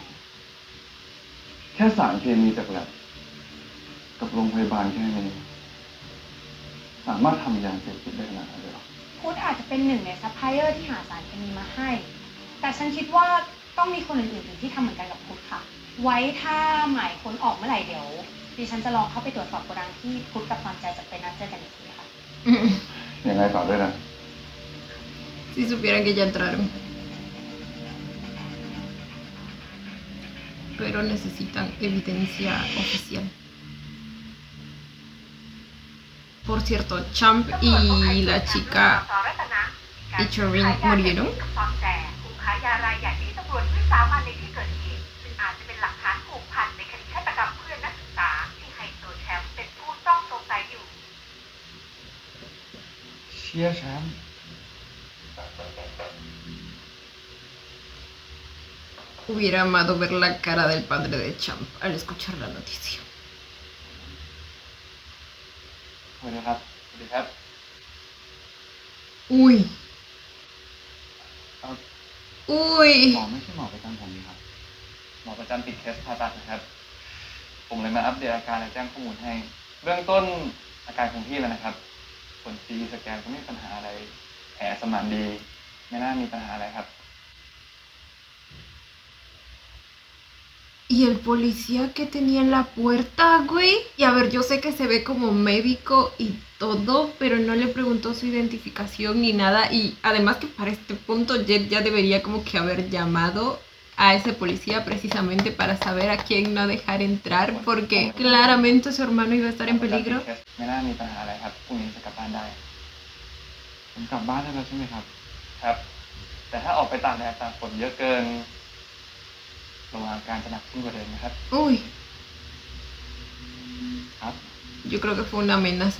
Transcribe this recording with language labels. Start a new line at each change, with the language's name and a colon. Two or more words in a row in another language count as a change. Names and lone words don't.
Thai: แค่สารเคมีจากแลบกับโรงพยาบาลแค่นี้สามารถทำยาเสพติดได้ขนาดนั้นเลยเหรอ พุทธอาจจะเป็นหนึ่งในซัพพลายเออร์ที่หาสารเคมีมาให้แต่ฉันคิดว่าต้องมีคนอื่นๆที่ทำเหมือนกันกับพุทธค่ะ ไว้ถ้าหมายค้นออกเมื่อไหร่เดี๋ยวดิฉันจะลองเข้าไปตรวจสอบโกดังที่พุทธกับตอนใจจะไปนัดเจอกันอีกทีค่ะ ยังไงต่อด้วยนะ
Spanish: Si supieran que ya entraron. Pero necesitan evidencia oficial. Por cierto, Champ y la chica Ichorin murieron.
Thai: ตอนแต่ผู้ค้ายารายใหญ่ที่ตำรวจวิสามันในที่เกิดเหตุซึ่งอาจจะเป็นหลักฐานผูกพันในคดีฆาตกรรมเพื่อนนักศึกษาที่ไฮโซแชมป์เป็นผู้ต้องสงสัยอยู่ เชียร์แชมป์
Spanish: Hubiera amado ver la cara del padre de Champ al escuchar la noticia.
Thai: สวัสดีครับ สวัสดีครับ
Spanish: Uy,
Thai: เอา
Spanish: uy.
Thai: หมอไม่ใช่หมอประจำผมนี่ครับ หมอประจำติดเคสผ่าตัดนะครับ ผมเลยมาอัปเดตอาการและแจ้งข้อมูลให้ เบื้องต้นอาการคงที่แล้วนะครับ ผลซีสแกนก็ไม่มีปัญหาอะไร แผลสมานดี ไม่น่ามีปัญหาอะไรครับ
Spanish: Y el policía que tenía en la puerta, güey. Y a ver, yo sé que se ve como médico y todo, pero no le preguntó su identificación ni nada. Y además que para este punto Jet ya debería como que haber llamado a ese policía precisamente para saber a quién no dejar entrar, porque claramente su hermano iba a estar en peligro.
Thai: ไม่น่ามีปัญหาอะไรครับ พรุ่งนี้จะกลับบ้านได้ ผมกลับบ้านได้แล้วใช่ไหมครับ ครับ แต่ถ้าออกไปตากแดดตากฝนเยอะเกินระวังอาการจะหนักขึ้นกว่าเดิมนะครับ
Spanish: Uy,
Thai: ครับ
Spanish: yo creo que fue una amenaza.